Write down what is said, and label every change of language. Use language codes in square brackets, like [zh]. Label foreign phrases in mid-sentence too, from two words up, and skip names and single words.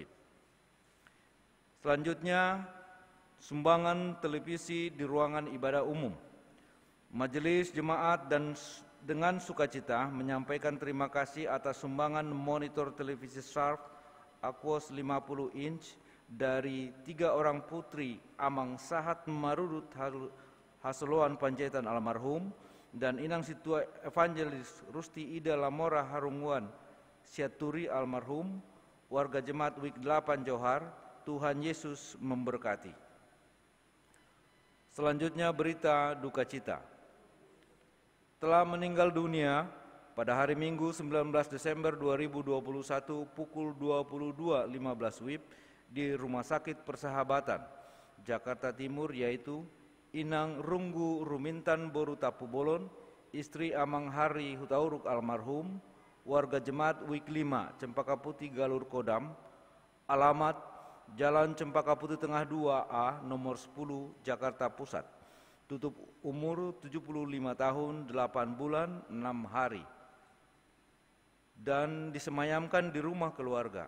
[id] Selanjutnya, sumbangan televisi di ruangan ibadah umum. Majelis jemaat dan dengan sukacita menyampaikan terima kasih atas sumbangan monitor televisi Sharp Aquos 50 inch dari 3 orang putri Amang Sahat Marudut Hasoloan Panjaitan almarhum dan Inang Situa Evangelis Rusti Ida Lamora Harunguan Siaturi almarhum, warga jemaat Week 8 Johar. Tuhan Yesus memberkati. Selanjutnya, berita duka cita. Telah meninggal dunia pada hari Minggu 19 Desember 2021 pukul 22.15 WIB di Rumah Sakit Persahabatan, Jakarta Timur, yaitu Inang Runggu Rumintan Boru Tapu Bolon, istri Amang Hari Hutauruk almarhum, warga Jemaat Wik 5, Cempaka Putih Galur Kodam, alamat Jalan Cempaka Putih Tengah 2A, nomor 10, Jakarta Pusat. Tutup umur 75 tahun, 8 bulan, 6 hari. Dan disemayamkan di rumah keluarga.